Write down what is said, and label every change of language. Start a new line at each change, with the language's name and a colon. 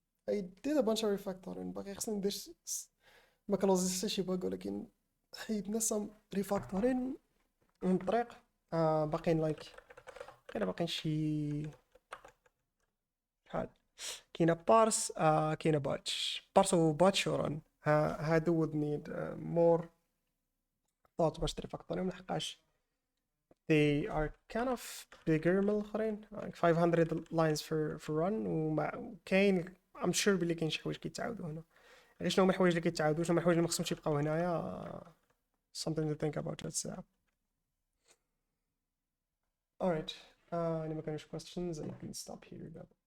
English: I did a bunch of refactoring
Arabic: باقي خصني ندير ما كنوزيش حتى شي باغ ولكن حيدنا
English: some refactoring
Arabic: من الطريق. باقيين لايك غير باقيين شي شحال كاينه بارس كاينه بارس و باتش وران. هادو
English: would need more thought
Arabic: باش تريفاكتوريهم لحقاش
English: they are kind of bigger
Arabic: من الاخرين
English: like 500 lines for run
Arabic: وكاين
English: I'm sure
Arabic: بلي كاين شي حوايج كيتعاودوا هنا. غير شنو هما الحوايج اللي كيتعاودوا شنو هما الحوايج اللي ما خصهمش يبقاو هنايا.
English: Something to think about. Let's alright. Any more kind of questions? I can stop here.